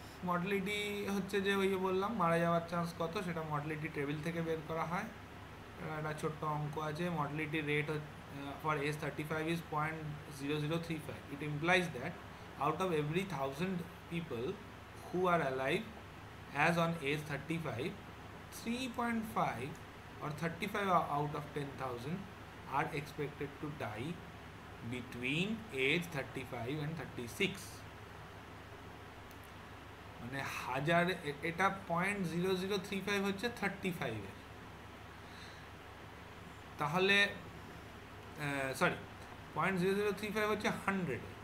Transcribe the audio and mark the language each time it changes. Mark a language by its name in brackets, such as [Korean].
[Bangla] Mortality হচ্ছে যে ওই যে বললাম মারা যাওয়ার চান্স কত, সেটা মর্টালিটি টেবিল থেকে বের করা হয়। একটা ছোট্ট অঙ্ক আছে, mortality rate [English] for age 35 is 0.0035. It implies that out of every 1,000 people who are alive as on age 35, 3.5 or 35 out of 10,000 are expected to die between age 35 and 36. [Bangla] মানে হাজার, এটা 0.0035 হচ্ছে 35 এর, তাহলে সরি 0.0035 হচ্ছে 100।